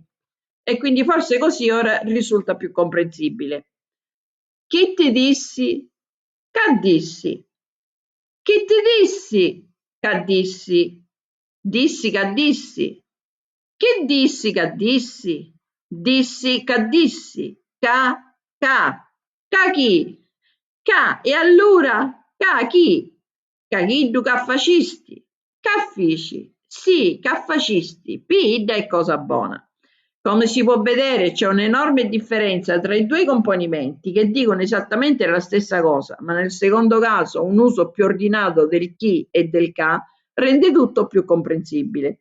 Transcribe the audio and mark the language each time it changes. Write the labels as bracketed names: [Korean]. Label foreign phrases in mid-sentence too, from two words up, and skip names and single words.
[Italian] E quindi forse così ora risulta più comprensibile. [Sicilian] Chi ti dissi? Che dissi? Chi ti dissi? Che dissi? Dissi che dissi? Chi dissi che dissi? Dissi che dissi? Ca chi? Ca e allora? Ca chi? Ca chi du ca fascisti? Ca fici? Sì, ca fascisti. Pidda è cosa buona. [Italian] Come si può vedere c'è un'enorme differenza tra i due componimenti che dicono esattamente la stessa cosa, ma nel secondo caso un uso più ordinato del chi e del ca rende tutto più comprensibile.